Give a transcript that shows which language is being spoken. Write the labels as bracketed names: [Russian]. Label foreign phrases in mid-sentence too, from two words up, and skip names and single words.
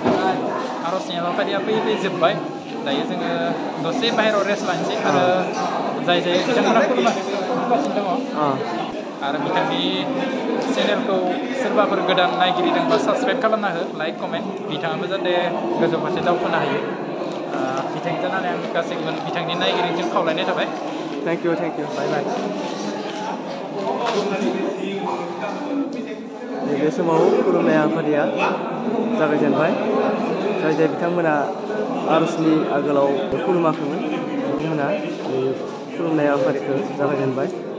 [Bodo] आरजनि हाबाफारिया फैयै जोब्बाय दायो जोङो दसे बाहेरायाव रेस्ट लानोसै आरो जाय बिथांमोना खुलुमगासिनो दङ आरो बिथांनि चेनेलखौ सोरबाफोर गोदान नायगिरि दंबा साबस्क्राइब खालामना हो [English] like comment [Bodo] बिथाङाबो जाहाथे गोजौ फारसे दावखोनो हायो बिथांनि जानानै आं गासैबो बिथांनि नायगिरिजों खावलायनाय थाबाय [English] Thank you. Bye bye. [Bodo] बे समाव खुलुमनाय हाबाफारिया जागायजेनबाय जाय बिथांमोना आर'जनि आगोलाव खुलुमाखैमोन बिथांमोना खुलुमनाय हाबाफारिखौ जागायजेनबाय।